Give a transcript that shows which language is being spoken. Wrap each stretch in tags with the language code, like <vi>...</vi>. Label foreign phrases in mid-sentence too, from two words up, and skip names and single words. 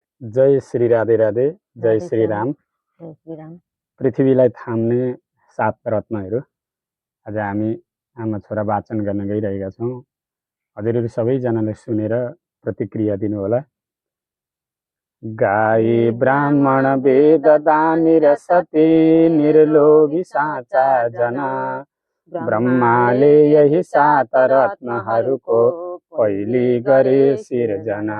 <ne>जय श्री राधे राधे। जय राधे श्री श्याम। राम। जय श्रीराम। पृथ्वीलाई थाम्ने 7 रत्नहरू आज हामी आमा छोरा वाचन गर्न गइरहेका छौँ। हजुरहरू सबैजनाले सुनेर प्रतिक्रिया दिनुहोला। गाई ब्राह्मण वेद दानी र सती निर्लोभी साँचा जना, ब्रह्माले यही 7 रत्नहरूको पहिली गरे सिर्जना।</ne>